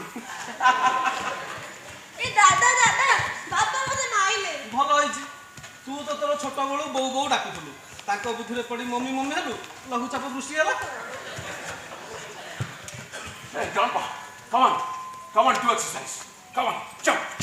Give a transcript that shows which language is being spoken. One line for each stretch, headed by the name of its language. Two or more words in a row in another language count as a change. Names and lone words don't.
Odia: ଏ ଦାଦା ଦାଦା ବାବା ମତେ ନାଇଲେ ଭଲ ହେଇଛି ତୁ ତ ତୋର ଛୋଟ ବେଳୁ ବୋଉ ବୋଉ ଡାକୁଥିଲୁ ତାଙ୍କ ବୁଦ୍ଧିରେ ପଡି ମମି ମମି ହେଲୁ ଲଘୁଚାପ ବୃଷ୍ଟି ହେଲା।
English: Hey, Grandpa, come on, do exercise. Come on, jump.